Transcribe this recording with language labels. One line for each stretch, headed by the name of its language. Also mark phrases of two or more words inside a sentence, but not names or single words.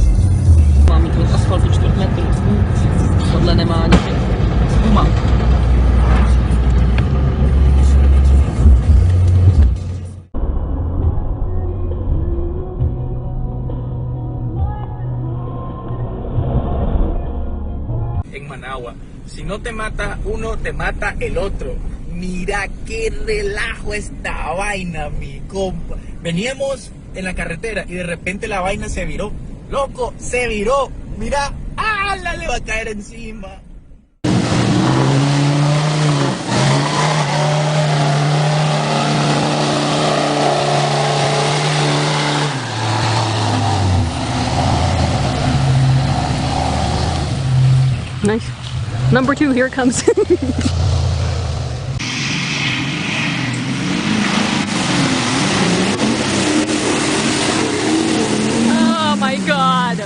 Czech: Mám mít od asfaltu 4 metrů. Tohle nemá ani guma.
Spanish: En Managua, si no te mata uno, te mata el otro. Mira qué relajo esta vaina, mi compa. Veníamos en la carretera y de repente la vaina se viró. Loco, se viró. Mira, ¡ala! Le va a caer encima.
English: Nice. Number 2, here it comes. Oh my god.